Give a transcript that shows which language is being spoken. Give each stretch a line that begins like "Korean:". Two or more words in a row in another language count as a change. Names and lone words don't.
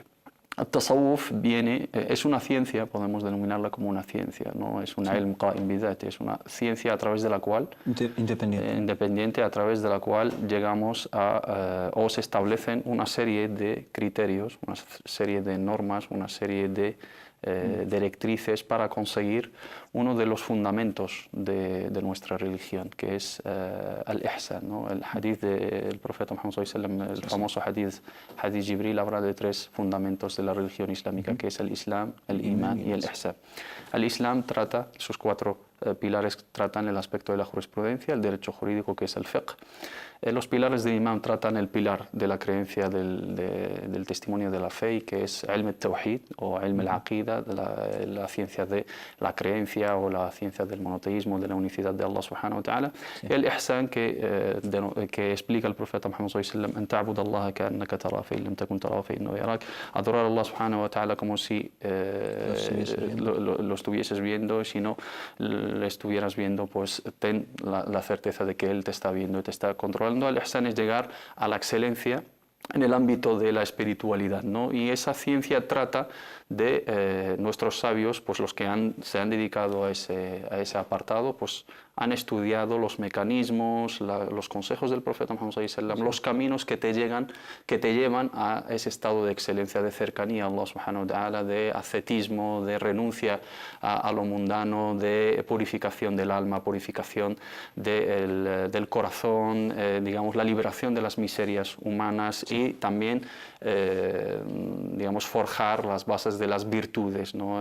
Spanish: El tasawwuf es una ciencia, podemos denominarla como una ciencia, no es una
Arabic: علم قائم بذاته,
Spanish: es una ciencia a través de la cual, independiente, a través de la cual llegamos o se establecen una serie de criterios, una serie de normas, una serie de directrices para conseguir uno de los fundamentos de nuestra religión, que es al-ihsan, ¿no? El hadith del profeta Muhammad
Arabic: صلى الله عليه وسلم,
Spanish: el famoso hadith Jibril, habla de tres fundamentos de la religión islámica, que es el Islam, el Iman y el Ihsan. El Islam trata, sus cuatro pilares tratan el aspecto de la jurisprudencia, el derecho jurídico, que es el fiqh. Los pilares del imán tratan el pilar de la creencia del testimonio de la fe, que es
Arabic: علم التوحيد
Spanish: o
Arabic: علم العقيدة,
Spanish: la ciencia de la creencia o la ciencia del monoteísmo, de la unicidad de Allah
Arabic: سبحانه وتعالى.
Spanish: Sí. El ihsan que explica el profeta Muhammad
Arabic: صلى الله عليه وسلم, أن تعبد الله كأنك تراه فإن لم تكن تراه فإنه يراك,
Spanish: adorar a Allah
Arabic: سبحانه وتعالى
Spanish: como si lo estuvieses viendo, si no le estuvieras viendo, pues ten la certeza de que Él te está viendo y te está controlando. equivalente al ihsan es llegar a la excelencia en el ámbito de la espiritualidad, ¿no? Y esa ciencia trata de nuestros sabios, pues los que se han dedicado a ese apartado, pues han estudiado los mecanismos, los consejos del profeta Muhammad
Arabic: صلى الله عليه وسلم,
Spanish: los caminos que te llevan a ese estado de excelencia, de cercanía a Allah
Arabic: سبحانه وتعالى,
Spanish: de ascetismo, de renuncia a lo mundano, de purificación del alma, purificación del corazón, digamos, la liberación de las miserias humanas y también, digamos, forjar las bases de las virtudes, ¿no?